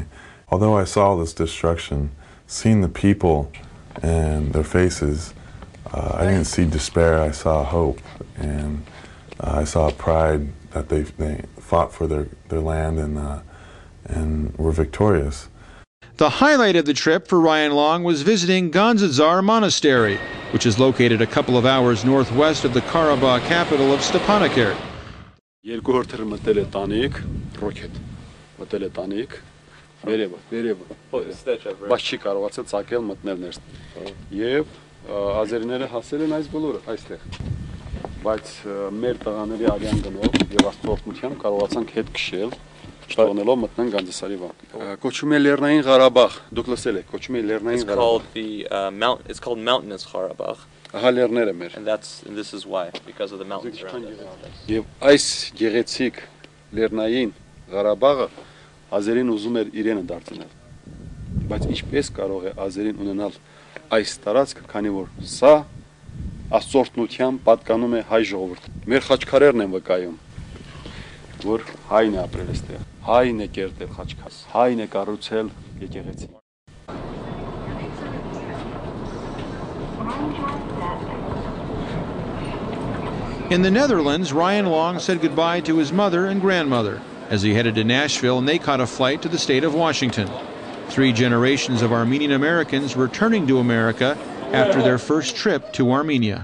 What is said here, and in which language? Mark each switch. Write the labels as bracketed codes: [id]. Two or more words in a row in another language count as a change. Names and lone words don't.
[en] Although I saw this destruction, seeing the people and their faces, I didn't see despair, I saw hope, and I saw pride that they fought for their land and were victorious. The highlight of the trip for Ryan Long was visiting Ganzadzar Monastery, which is located a couple of hours northwest of the Karabakh capital of Stepanakert. [hy] Երկու հորթեր մտել է տանիք, ռոքետ, մտել է տանիք, վերևը, բայց չի կարողացել ցակել մտնել ներս։ Եվ ազերիները հասել են այս բոլորը այստեղ։ Բայց մեր տղաների արյան գնով եւ աստվածությամբ կարողացանք հետ քշել, չթողնելով մտնեն Գանձասարի վանք։ Կոչում է Լեռնային Ղարաբաղ, դուք լսել եք, կոչում է Լեռնային Ղարաբաղ։ [en] It's called Mountainous Karabakh. [hy] Ահա լեռները մեր։ [en] And this is why, because of the mountains around it. [hy] Եվ այս գեղեցիկ Լեռնային Ղարաբաղը ազերին ուզում էր իրենը դարձնել։ Բայց ինչպես կարող է ազերին ունենալ այս տարածքը, քանի որ սա աստծորտնությամբ պատկանում է հայ ժողովրդին։ Մեր խաչքարերն են վկայում, որ հայն է ապրել այստեղ, հայն է կերտել խաչքարը, հայն է կառուցել եկեղեցին։ [en] In the Netherlands, Ryan Long said goodbye to his mother and grandmother as he headed to Nashville, and they caught a flight to the state of Washington. 3 generations of Armenian Americans returning to America after their first trip to Armenia.